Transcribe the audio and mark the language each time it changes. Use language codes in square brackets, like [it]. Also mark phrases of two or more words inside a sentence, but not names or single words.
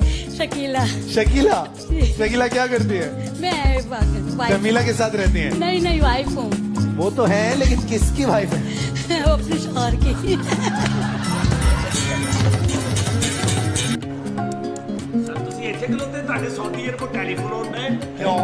[hi] शकीला। शकीला। शकीला क्या करती है? मैं वाइफ। जमीला के साथ रहती है? नहीं नहीं, वाइफ हूँ। वो तो है, लेकिन किसकी वाइफ है? वो अपने शौहर की। [pa] सर ਤੁਸੀਂ ਇੱਥੇ ਖਲੋਤੇ, ਤੁਹਾਡੇ ਸਾਊਦੀ ਏਅਰ ਕੋ ਟੈਲੀਫੋਨ ਹੁੰਦਾ ਹੈ [hi] क्यों?